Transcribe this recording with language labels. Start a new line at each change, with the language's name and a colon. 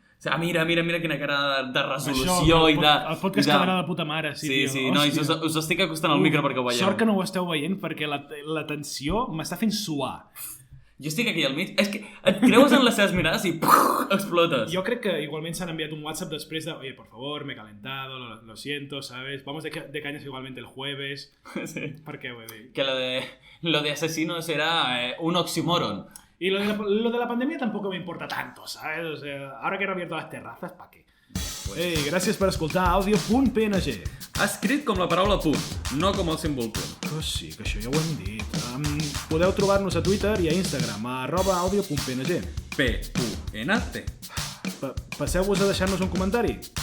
Catalan: O sigui, mira quina cara de resolució i de... El podcast quedarà de puta mare, sí. Sí, nois, us estic acostant al micro perquè ho veieu. Sort que no ho esteu veient perquè la tensió m'està fent suar. Jo estic aquí al mig, és que et creues en les seves mirades i explotes. Jo crec que igualment s'han enviat un WhatsApp després de
Spanish: oye, por favor, me he calentado, lo siento, ¿sabes? Vamos de cañas igualmente el jueves. Sí. ¿Por qué, güey? Que lo de asesinos era un oxímoron. Y lo de la pandemia tampoco me importa tanto, ¿sabes? O sea, ahora que han abierto las terrazas, ¿para qué?
Catalan: Ei, gràcies per escoltar audio.png. Escrit com la paraula punt, no com el símbol punt. Que sí, que això ja ho hem dit. Podeu trobar-nos a Twitter i a Instagram, a @audio.png. P-U-N-T. Passeu-vos a deixar-nos un comentari.